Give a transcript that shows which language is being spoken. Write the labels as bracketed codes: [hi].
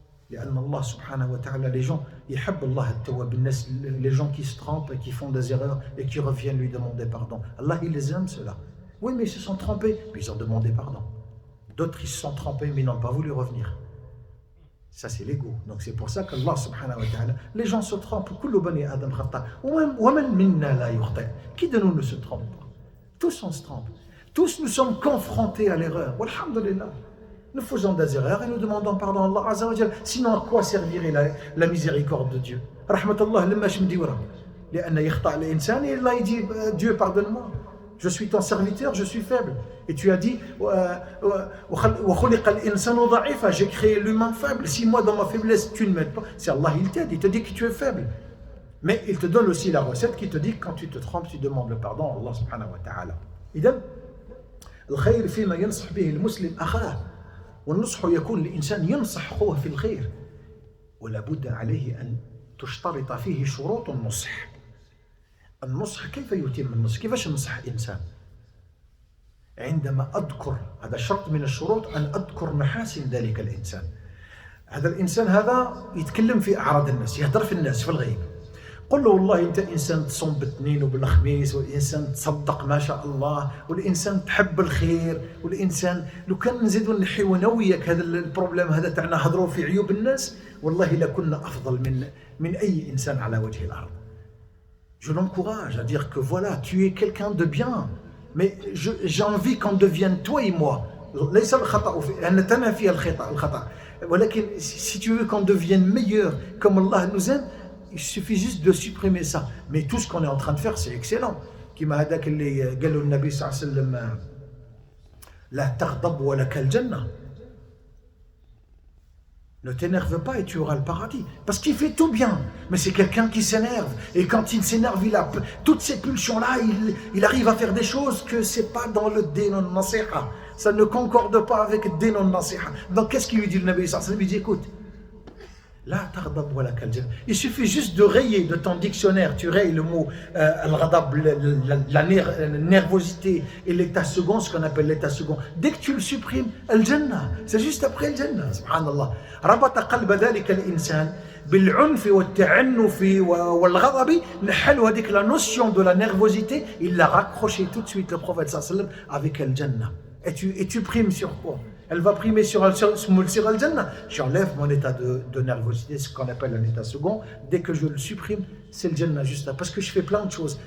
[ar] لأن الله سبحانه وتعالى [fr] les gens [ar] يحب الله التواب الناس [fr] les gens qui se trompent et qui font des erreurs et qui reviennent lui demander pardon. Allah il les aime ceux-là. Oui mais ils se sont trompés mais ils ont demandé pardon. D'autres ils se sont trompés mais ils n'ont pas voulu revenir. Ça c'est l'ego. Donc c'est pour ça qu'Allah subhanahu wa ta'ala les gens se trompent. [ar] كل بني آدم خطاء ومن منا لا يخطئ. [fr] Qui de nous ne se trompe pas? Tous on se trompe. Tous nous sommes confrontés à l'erreur. Walhamdulillah. Nous faisons des erreurs et nous demandons pardon à Allah Azza wa Jal. Sinon, à quoi servirait la miséricorde de Dieu? Rahmatullah, lemash mdiwara. [ar] لأن يخطأ الإنسان [fr] et Allah il dit Dieu pardonne-moi. Je suis ton serviteur, je suis faible. Et tu as dit [ar] وخلق الإنسان ضعيفا. [fr] J'ai créé l'humain faible. Si moi dans ma faiblesse tu ne m'aides pas, c'est Allah il t'aide, il te dit que tu es faible. Mais il te donne aussi la recette qui te dit que quand tu te trompes, tu demandes le pardon à Allah subhanahu wa ta'ala. [ar] إذن الخير فيما ينصح به المسلم أخاه. والنصح يكون الإنسان ينصح أخوه في الخير ولا بد عليه أن تشترط فيه شروط النصح. النصح كيف يتم النصح؟ كيفاش ننصح إنسان؟ عندما أذكر هذا شرط من الشروط أن أذكر محاسن ذلك الإنسان. هذا الإنسان هذا يتكلم في أعراض الناس، يهدر في الناس في الغيب. قل له والله أنت إنسان تصوم بالاثنين وبالخميس والإنسان تصدق ما شاء الله والإنسان تحب الخير والإنسان لو كان نزيدوا نحيو أنا وياك هذا البروبليم هذا تاعنا هضروا في عيوب الناس والله لكنا أفضل من أي إنسان على وجه الأرض. [fr] Je l'encourage à dire que voilà, tu es quelqu'un de bien, mais j'ai envie qu'on devienne toi et moi. [ar] ليس الخطأ أن تنافي الخطأ ولكن [fr] si tu veux qu'on devienne meilleur comme Allah nous aime, il suffit juste de supprimer ça. Mais tout ce qu'on est en train de faire, c'est excellent. [ar] كما هذاك اللي قالوا النبي صلى الله عليه وسلم لا تغضب ولك الجنة. [fr] Ne t'énerve pas et tu auras le paradis. Parce qu'il fait tout bien. Mais c'est quelqu'un qui s'énerve. Et quand il s'énerve, il a toutes ces pulsions-là, il arrive à faire des choses que c'est pas dans le din al-nasiha. Ça ne concorde pas avec le din al-nasiha. Donc qu'est-ce qu'il lui dit le Nabi sallallahu alayhi wa sallam? Il dit écoute, la taghdab wa lak al-janna. Il suffit juste de rayer de ton dictionnaire, tu rayes le mot al-ghadab, la nervosité et l'état second, ce qu'on appelle l'état second. Dès que tu le supprimes, al-jannah, c'est juste après al-jannah. [ar] Subhanallah. ربط قلب ذلك الإنسان بالعنف والتعنف والغضب. نحل هذيك [fr] la notion de la nervosité, il l'a raccroché tout de suite le prophète sallallahu alayhi wa sallam avec al-jannah. Et tu primes sur quoi? Elle va primer sur al-jannah. J'enlève mon état de nervosité, ce qu'on appelle un état second. Dès que je le supprime, c'est le jannah juste là. Parce que je fais plein de choses.